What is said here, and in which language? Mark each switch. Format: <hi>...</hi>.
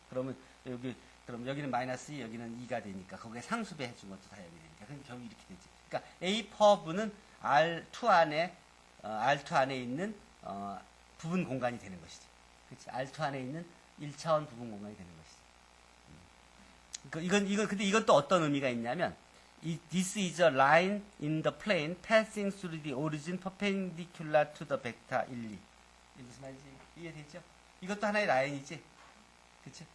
<ko>그러면 그럼 여기는 마이너스 2, 여기는 2가 되니까 거기에 상수배 해준 것도 다 0이 되니까 그럼 결국 이렇게 되지. 그러니까 A 퍼브는 R2 안에 있는 부분 공간이 되는 것이지. 그렇지? R2 안에 있는 1차원 부분 공간이 되는 것이지. 근데 이건 또 어떤 의미가 있냐면,</ko> <en>this is a line in the plane passing through the origin perpendicular to the vector 1, 2.</en> <ko>이게 무슨 말인지 이해되죠? 이것도 하나의 라인이지. 그치?</ko>